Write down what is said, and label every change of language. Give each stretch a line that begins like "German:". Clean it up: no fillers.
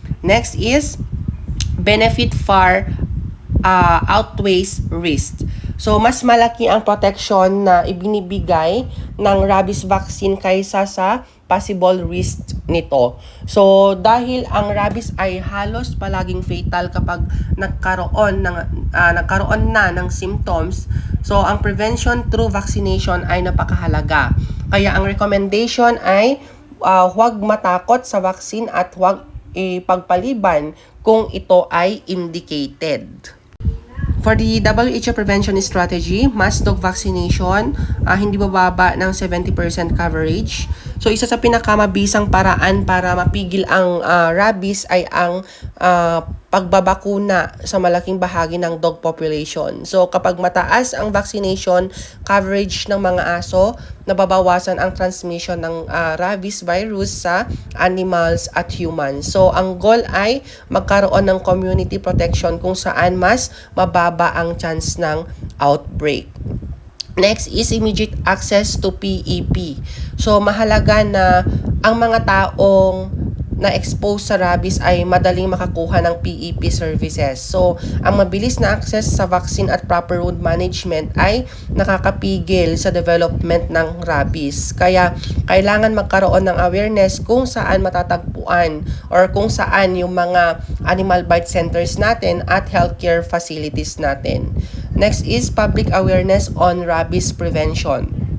English: Next is benefit far outweighs risk.
Filipino: So, mas malaki ang protection na ibinibigay ng rabies vaccine kaysa sa possible risk nito. So, dahil ang rabies ay halos palaging fatal kapag nagkaroon na ng symptoms, so ang prevention through vaccination ay napakahalaga. Kaya ang recommendation ay huwag matakot sa vaccine at huwag ipagpaliban kung ito ay indicated.
English: For the WHO prevention strategy, mass dog vaccination,
Filipino: hindi bababa ng
English: 70% coverage.
Filipino: So, isa sa pinakamabisang paraan para mapigil ang rabies ay ang pagbabakuna sa malaking bahagi ng dog population. So, kapag mataas ang vaccination coverage ng mga aso, nababawasan ang transmission ng rabies virus sa animals at humans. So, ang goal ay magkaroon ng community protection kung saan mas mababa ang chance ng outbreak.
English: Next is immediate access to PEP.
Filipino: So, mahalaga na ang mga taong na-expose sa rabies ay madaling makakuha ng PEP services. So, ang mabilis na access sa vaccine at proper wound management ay nakakapigil sa development ng rabies. Kaya, kailangan magkaroon ng awareness kung saan matatagpuan or kung saan yung mga animal bite centers natin at healthcare facilities natin.
English: Next is public awareness on rabies prevention.